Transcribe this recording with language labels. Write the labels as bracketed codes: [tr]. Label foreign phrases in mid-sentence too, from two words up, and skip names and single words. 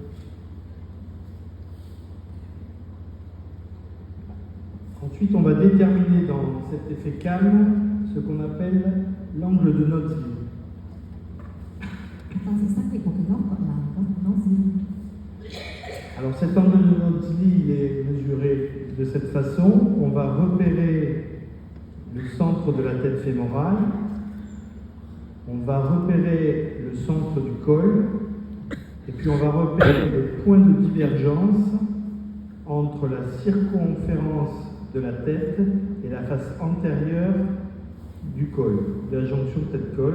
[fr] Ensuite, on va déterminer dans cet effet calme ce qu'on appelle l'angle de Notzi. [vi] Ta sẽ xác định một cái góc gọi là góc Notzi. [fr] Alors cet angle de Notzi, il est mesuré de cette façon. On va repérer le centre de la tête fémorale. On va repérer le centre du col et puis on va repérer le point de divergence entre la circonférence de la tête et la face antérieure du col, de la jonction tête-col.